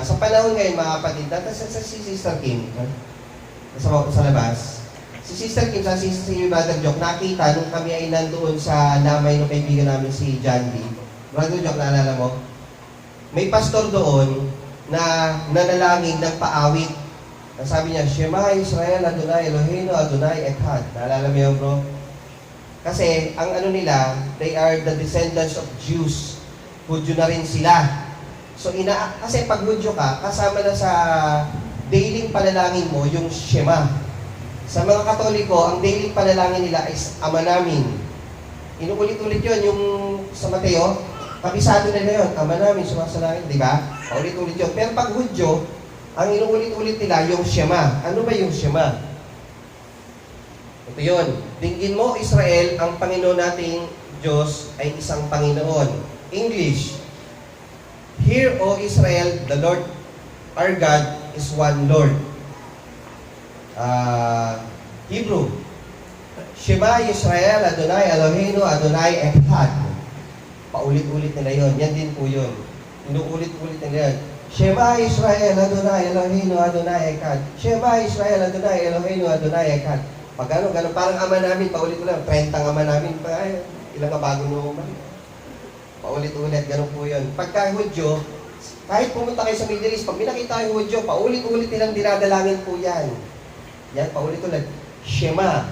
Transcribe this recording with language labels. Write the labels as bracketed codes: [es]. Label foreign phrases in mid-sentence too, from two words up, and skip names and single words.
[tl] Sa panahon ngayon, mga kapatid, sa si Sister Kim, sa labas, si Sister Kim, sa si Brother Jock, nakita nung kami ay nandoon sa namay ng kaibigan namin si John B. Brother Jock, naalala mo? May pastor doon na nanalangin ng paawit. Sabi niya, [he] שמע ישראל, אדוני אלוהינו, אדוני אחד. [tl] Naalala mo yun, bro? Kasi, ang ano nila, [en] they are the descendants of Jews. [tl] Hudyo na rin sila. So, kasi pag Hudyo ka, kasama na sa daily panalangin mo, yung Shema. Sa mga Katoliko, ang daily panalangin nila is Ama Namin. Inuulit-ulit yun, yung sa Mateo, kabisado nila yun, Ama Namin, sumasalangin, di ba? Ulit-ulit yun. Pero pag Hudyo, ang inuulit-ulit nila, yung Shema. Ano ba yung Shema? Ito yun. Dinggin mo, Israel, ang Panginoon nating Diyos ay isang Panginoon. English. [en] Hear, O Israel, the Lord our God is one Lord. [tl] Hebrew. [he] שמע ישראל, אדוני אלוהינו, אדוני אחד. [tl] Paulit-ulit nila yun. Yan din po yun. Inuulit-ulit nila yun. [he] שמע ישראל, אדוני אלוהינו, אדוני אחד. שמע ישראל, אדוני אלוהינו, אדוני אחד. [tl] Pag gano'n, parang Ama Namin, paulit ko lang, 30 Ama Namin pa, ilang bago naman. Paulit-ulit, ganun po yun. Pagka Hudyo, kahit pumunta kayo sa Middle East, pag minakita kayo Hudyo, paulit-ulit nilang dinadalangin po yan. Yan, paulit-ulit. Shema.